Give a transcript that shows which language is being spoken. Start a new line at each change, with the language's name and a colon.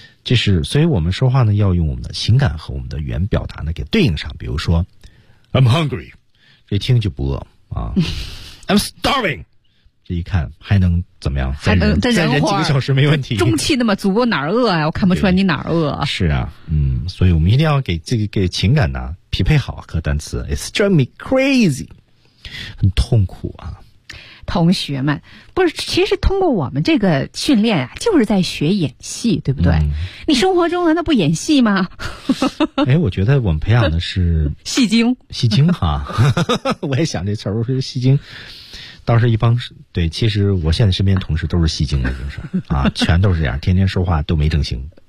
Chinese: 这是，所以我们说话呢，要用我们的情感和我们的语言表达呢给对应上。比如说 ，
English: I'm hungry，
Chinese: 这听就不饿啊，
English: I'm starving。
Chinese: 这一看还能怎么样？再忍几个小时没问题。中气那么足，我哪儿饿啊？我看不出来你哪儿饿。是啊，所以我们一定要给这个给情感呢匹配好和单词。
English: It's driving me crazy，
Chinese: 很痛苦啊。同学们，不是，其实通过我们这个训练啊，就是在学演戏，对不对？你生活中难道不演戏吗？我觉得我们培养的是戏精，戏精哈。我也想这词儿，我说戏精。倒是一帮对，其实我现在身边同事都是戏精的，就是啊，全都是这样，天天说话都没正形，